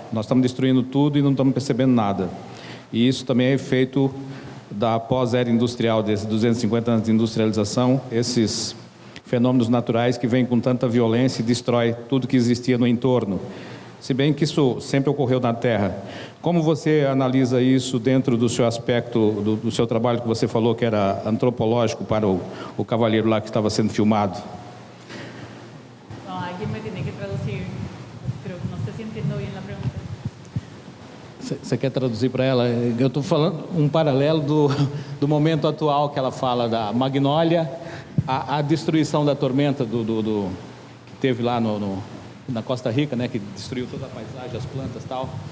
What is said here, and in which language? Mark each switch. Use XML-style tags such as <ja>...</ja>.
<pt>Nós estamos destruindo tudo e não estamos percebendo nada. E isso também é efeito da pós-era industrial, desses 250 anos de industrialização, esses fenômenos naturais que vêm com tanta violência e destrói tudo que existia no entorno. Se bem que isso sempre ocorreu na Terra. Como você analisa isso dentro do seu aspecto, do seu trabalho que você falou que era antropológico para o cavalheiro lá que estava sendo filmado?</pt> <es>Alguien me tiene que traducir, pero no sé si entiendo bien la pregunta.</es> <pt>Você quer traduzir para ela? Eu estou falando um paralelo do momento atual que ela fala da magnólia, a destruição da tormenta que teve lá na Costa Rica, né, que destruiu toda a paisagem, as plantas e tal.</pt>